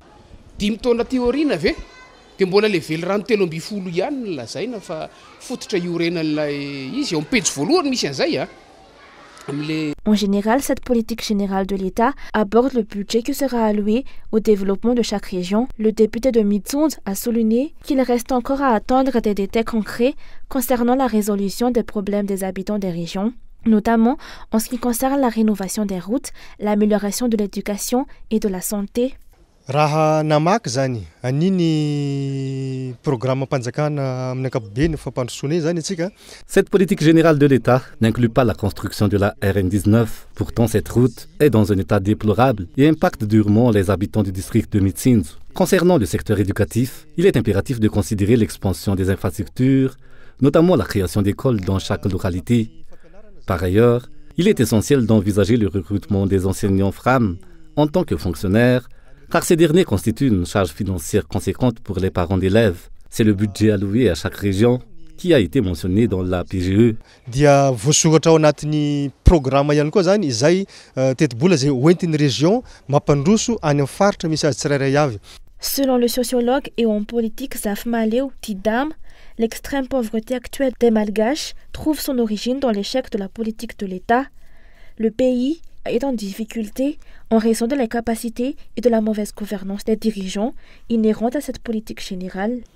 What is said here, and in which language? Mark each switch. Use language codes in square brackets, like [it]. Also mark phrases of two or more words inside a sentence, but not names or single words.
[fr] En général, cette politique générale de l'État aborde le budget qui sera alloué au développement de chaque région. Le député de Mitsund a souligné qu'il reste encore à attendre des détails concrets concernant la résolution des problèmes des habitants des régions, notamment en ce qui concerne la rénovation des routes, l'amélioration de l'éducation et de la santé. [mg] Raha namaky zany aniny programme panjakana amin'ny ankapobeny fampandrosoana zany atsika. [fr] Cette politique générale de l'État n'inclut pas la construction de la RN19. Pourtant, cette route est dans un état déplorable et impacte durement les habitants du district de Mitsindzu. Concernant le secteur éducatif, il est impératif de considérer l'expansion des infrastructures, notamment la création d'écoles dans chaque localité. Par ailleurs, il est essentiel d'envisager le recrutement des enseignants femmes en tant que fonctionnaires, car ces derniers constituent une charge financière conséquente pour les parents d'élèves. C'est le budget alloué à chaque région qui a été mentionné dans la PGE. [mg] Dia voasoratra ao anatin'ny programme ihany koa zany izay teti-bola zay hoentin'ny région mampandroso any amin'ny faritra misy azy tsirairay avy. [fr] Selon le sociologue et homme politique Zaf Maleo Tidam, l'extrême pauvreté actuelle des Malgaches trouve son origine dans l'échec de la politique de l'État. Le pays est en difficulté en raison de l'incapacité et de la mauvaise gouvernance des dirigeants inhérentes à cette politique générale.